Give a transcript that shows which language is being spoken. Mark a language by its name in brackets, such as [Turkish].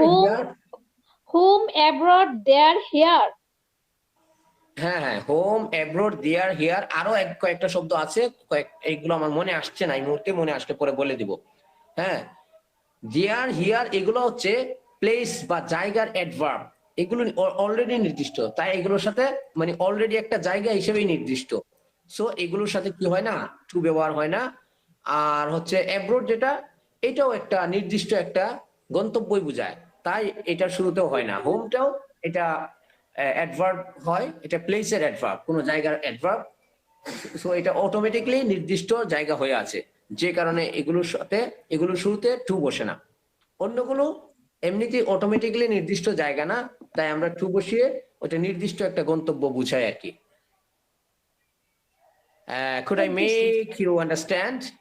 [English] whom whom abroad there here [Bangla] হ্যাঁ হ্যাঁ, home, abroad, there, here, আরো কয়েকটা শব্দ আছে, এইগুলো আমার মনে আসছে না এই মুহূর্তে, মনে আসলে পরে বলে দিব। হ্যাঁ, দেয়ার, হিয়ার এগুলো হচ্ছে প্লেস বা জায়গার অ্যাডভার্ব, এগুলো অলরেডি নির্দিষ্ট, তাই এগুলোর সাথে মানে অলরেডি একটা জায়গা হিসেবেই নির্দিষ্ট। সো এগুলোর সাথে কি হয় না, টু ব্যবহার হয় না। আর হচ্ছে অ্যাব্রোড, যেটা এটাও একটা নির্দিষ্ট একটা গন্তব্যই বোঝায়, তাই এটার শুরুতেও হয় না। হোমটাও এটা অ্যাডভার্ব হয়, এটা প্লেসের অ্যাডভার্ব, কোনো জায়গার অ্যাডভার্ব। সো এটা অটোমেটিক্যালি নির্দিষ্ট জায়গা হয়ে আছে, যে কারণে এগুলোর সাথে এগুলোর শুরুতে টু বসে না। অন্যগুলো এমনিতেই অটোমেটিক্যালি নির্দিষ্ট জায়গা না, তাই আমরা টু বসিয়ে ওটা নির্দিষ্ট একটা গন্তব্য বুঝাই আর কি। [English] Could I make you understand?